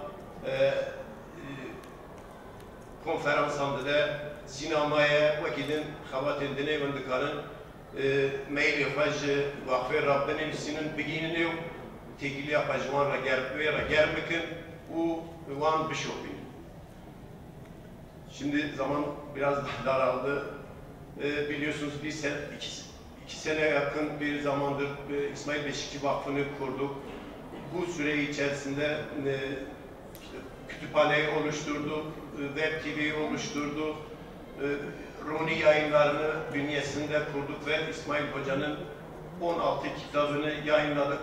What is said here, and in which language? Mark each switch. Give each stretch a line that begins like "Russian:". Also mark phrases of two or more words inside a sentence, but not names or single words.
Kurdish: konferansan dide sînamaya wekî din xewatên dinê hûn dikarin mailê xwe ji Vakfê re binivîsînin bigînînê û têkiliya xwe ji wan re germ bikin û wan bişopînin.
Turkish: Şimdi zaman biraz daraldı. Biliyorsunuz iki sene yakın bir zamandır İsmail Beşikçi Vakfı'nı kurduk. Bu süre içerisinde işte, kütüphaneyi oluşturduk, web TV'yi oluşturduk, Runi yayınlarını bünyesinde kurduk ve İsmail Hoca'nın 16 kitabını yayınladık.